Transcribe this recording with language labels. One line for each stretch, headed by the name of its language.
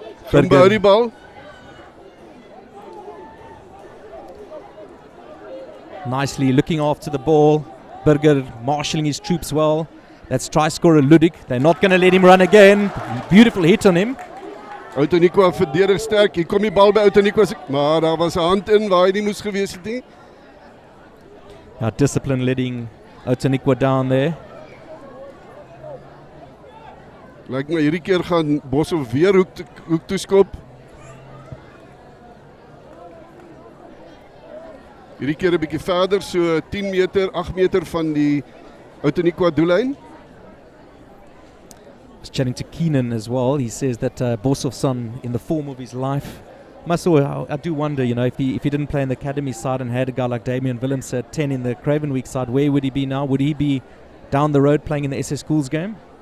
Afrikaans: Gym die bal.
English: Nicely looking after the ball. Burger marshalling his troops well. That's try scorer Ludik. They're not going to let him run again. Beautiful hit on him.
Afrikaans: Outeniqua verdedig sterk. Hier kom die bal by Outeniqua, maar daar was 'n hand in waar hy nie moes gewees het nie.
English: Discipline letting Outeniqua down there.
Afrikaans: Lyk my hierdie keer gaan Boshoff weer hoek toe skop. Hierdie keer 'n bietjie verder, so 10 meter, 8 meter van die Outeniqua doellyn.
English: I was chatting to Keenan as well. He says that Boshoff's son in the form of his life. I do wonder, if he didn't play in the academy side and had a guy like Damian Willems at 10 in the Cravenweek side, where would he be now? Would he be down the road playing in the SS Schools game?